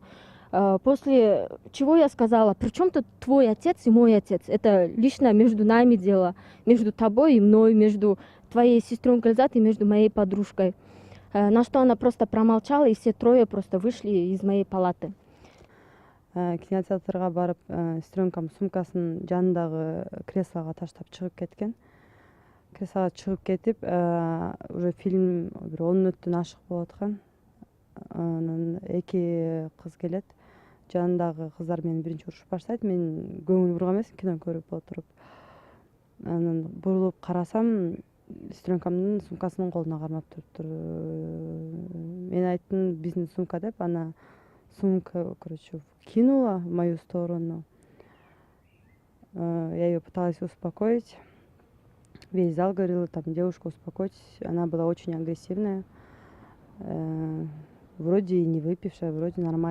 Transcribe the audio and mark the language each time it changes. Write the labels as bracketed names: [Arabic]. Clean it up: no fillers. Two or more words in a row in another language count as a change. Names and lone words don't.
[Russian] После чего я сказала: при чем тут твой отец и мой отец? Это лично между нами дело, между тобой и мной, между твоей сестренкой Эльзат и между моей подружкой. На что она просто промолчала, и все трое просто вышли из моей палаты. [Kazakh] Кинотеатрға барып, сестренкам сумкасын жанындағы креслоға таштап шығып кеткен. Креслоға шығып кетіп, уже фильм бір 10 минуттан ашық болып жатқан. [Kyrgyz] Эки қыз келет. [Kazakh] Жанындағы қыздар мені бірінші ұрышып баштайды. Мен көңіл бұрған емеспін кино көріп отырып. Бұрылып қарасам, сестренкамның сумкасының қолына қармап тұр. Мен айттым, бизнес сумка деп, [Russian] она сумка, короче, кинула в мою сторону. Я ее пыталась успокоить. Весь зал говорил, там, девушка, успокойтесь. Она была очень агрессивная. Вроде и не выпившая, вроде нормальная.